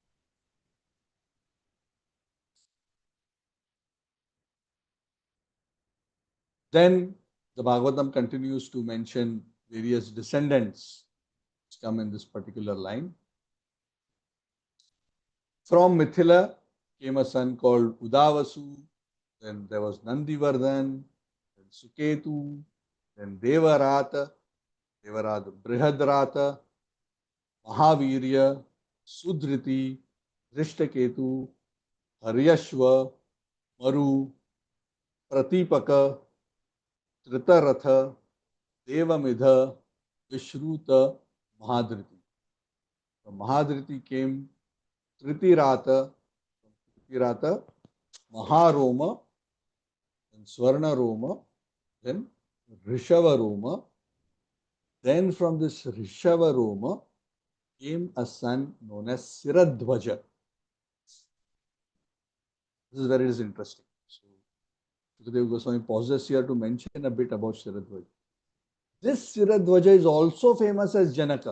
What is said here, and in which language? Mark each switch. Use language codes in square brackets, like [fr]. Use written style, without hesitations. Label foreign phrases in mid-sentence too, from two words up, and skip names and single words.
[en] Then the Bhagavatam continues to mention various descendants which come in this particular line. From Mithila came a son called Udavasu, then there was Nandivardhan, then Suketu, then Devarata. Devarad, Brihadrata, Mahavirya, Sudriti, Drishtaketu, Haryashva, Maru, Pratipaka, Tritaratha, Devamidha, Vishruta, Mahadriti. From Mahadriti came Tritirata, Tritirata, Maharoma, then Swarnaroma, then Rishavaroma. Then from this Rishavaroma came a son known as Siradhvaja. This is where it is interesting. So, Sukadeva Goswami pauses here to mention a bit about Siradhvaja. This Siradhvaja is also famous as Janaka.